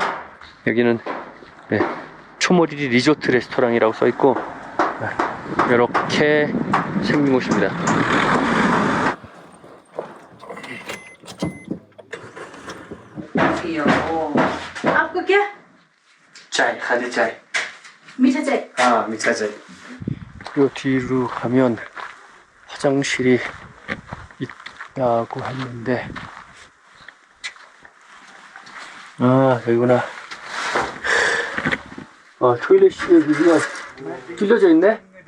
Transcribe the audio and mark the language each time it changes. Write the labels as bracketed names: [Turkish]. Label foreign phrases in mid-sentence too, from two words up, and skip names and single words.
[Korean] 여기는 초모리리 리조트 레스토랑이라고 써있고 이렇게 생긴 곳입니다. [Hindi] आपको क्या [Korean] 짜이, 가지 짜이. [Hindi] मीठा चाय मीठा चाय. [Korean] 요 뒤로 가면 화장실이 있다고 했는데 여기구나. 토일렛이 여기가 뚫려져 있네?